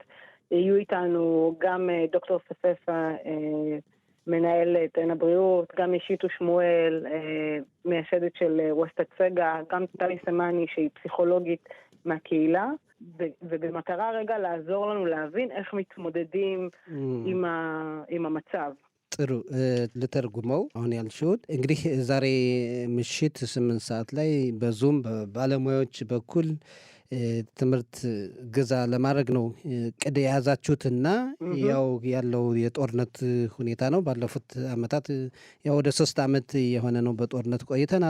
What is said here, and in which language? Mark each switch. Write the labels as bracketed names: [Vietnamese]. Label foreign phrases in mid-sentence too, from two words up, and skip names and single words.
[Hebrew] יהיו איתנו גם דוקטור ספסה מנהל עין הבריאות, גם אישיתו שמואל, מייסדת של ווסטת סגה, גם טלי סמני שהיא פסיכולוגית מהקהילה, ובמטרה רגע לעזור לנו להבין איך מתמודדים עם המצב. [Amharic] ጥሩ ልተርጉመው አሁን ያልሽውን እንግዲህ ዛሬ ምሽት 8 ሰዓት ላይ በዙም በባለሙያዎች በኩል ትምህርት ገዛ ለማድረግ ነው ቅድ የያዛችሁትና ያው ያለው የጦርነት ሁኔታ ነው። ባለፉት አመታት ያው ወደ 3 አመት የሆነ ነው በጦርነት ቆይተናል።